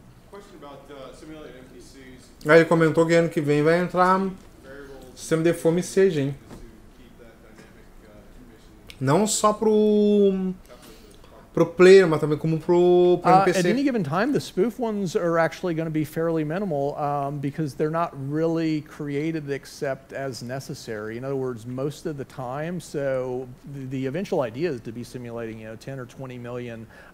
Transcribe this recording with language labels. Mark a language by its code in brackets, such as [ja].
[en] Question about simulated NPCs. [pt] Aí ele comentou que ano que vem vai entrar sistema de fome e sede, hein? Não só pro player, mas também como pro NPC. [en] At any given time, the spoof ones are actually going to be fairly minimal because they're not really created except as necessary. In other words, most of the time. So the eventual idea is to be simulating 10 or 20 million